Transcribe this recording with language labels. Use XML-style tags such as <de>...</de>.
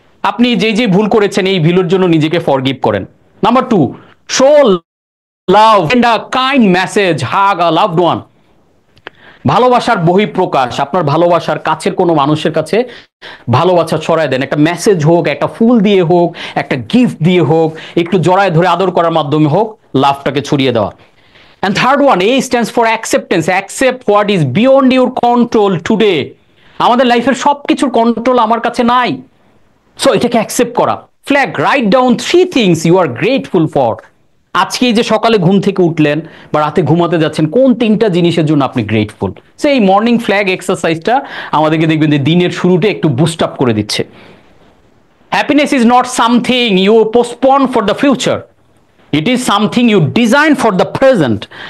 <bn>আপনি যে ভুল করেছেন, এই ভুলের জন্য নিজেকে ফরগিভ করেন। Number 2,</bn> <en>Show love and a kind message, hug a loved one.</en> <bn>ভালোবাসার বহিঃপ্রকাশ, আপনার ভালোবাসার কাছের কোনো মানুষের কাছে ভালোবাসা ছড়ায় দেন। একটা মেসেজ হোক, একটা ফুল দিয়ে হোক, একটা গিফট দিয়ে হোক, একটু জড়ায় ধরে আদর করার মাধ্যমে হোক, লাভটাকে ছড়িয়ে দেওয়া।</bn> <en>And third one, A stands for acceptance. Accept what is beyond your control today.</en> <bn>আমাদের লাইফের সবকিছুর কন্ট্রোল আমার কাছে নাই। সো এটাকে অ্যাকসেপ্ট করা।</bn> <en>Flag, write down 3 things you are grateful for.</en> <bn>আজকে এই যে সকালে ঘুম থেকে উঠলেন বা রাতে ঘুমাতে যাচ্ছেন, কোন 3টা জিনিসের জন্য আপনি গ্রেটফুল। সো এই মর্নিং ফ্ল্যাগ এক্সারসাইজটা আমাদেরকে দেখবেন যে দিনের শুরুতে একটু বুস্ট আপ করে দিচ্ছে।</bn> <en>Happiness is not something you postpone for the future, it is something you design for the present.</en>